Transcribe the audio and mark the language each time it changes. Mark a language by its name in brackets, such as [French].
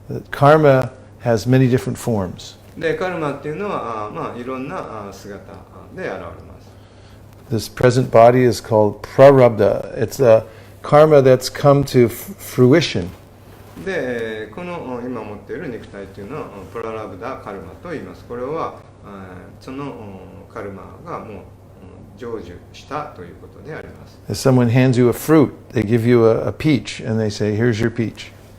[English] Karma has many different forms. [Japanese] でカルマっていうのはいろんな姿で現れます。 [English] This present body is called prarabdha. It's a karma that's come to fruition. [Japanese] でこの今持っている肉体というのはプララブダカルマと言います。これはそのカルマがもう成就したということであります。 [English] If someone hands you a fruit, they give you a peach and they say, "Here's your peach."